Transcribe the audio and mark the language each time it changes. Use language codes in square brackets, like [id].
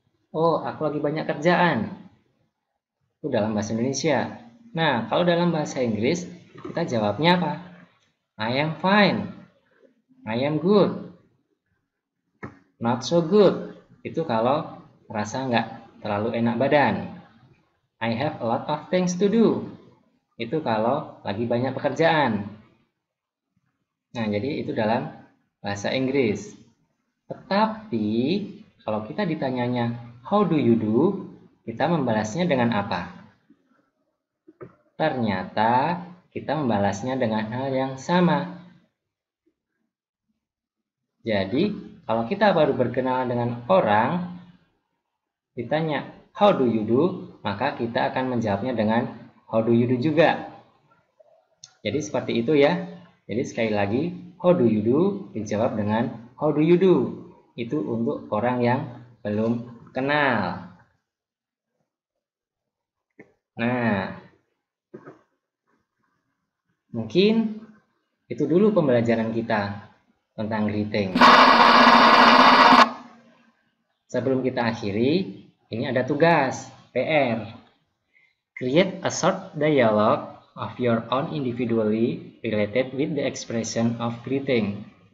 [id] Oh, aku lagi banyak kerjaan. Itu dalam bahasa Indonesia. Nah, kalau dalam bahasa Inggris, kita jawabnya apa? [en] I am fine. I am good. Not so good. [id] Itu kalau merasa nggak terlalu enak badan. [en] I have a lot of things to do. [id] Itu kalau lagi banyak pekerjaan. Nah, jadi itu dalam bahasa Inggris. Tetapi kalau kita ditanyanya [en] how do you do, [id] kita membalasnya dengan apa? Ternyata kita membalasnya dengan hal yang sama. Jadi, kalau kita baru berkenalan dengan orang, ditanya how do you do, maka kita akan menjawabnya dengan how do you do juga. Jadi seperti itu ya. Jadi sekali lagi, how do you do dijawab dengan how do you do. Itu untuk orang yang belum kenal. Nah, mungkin itu dulu pembelajaran kita tentang greeting. Sebelum kita akhiri, ini ada tugas, PR. [en] Create a short dialogue of your own individually related with the expression of greeting.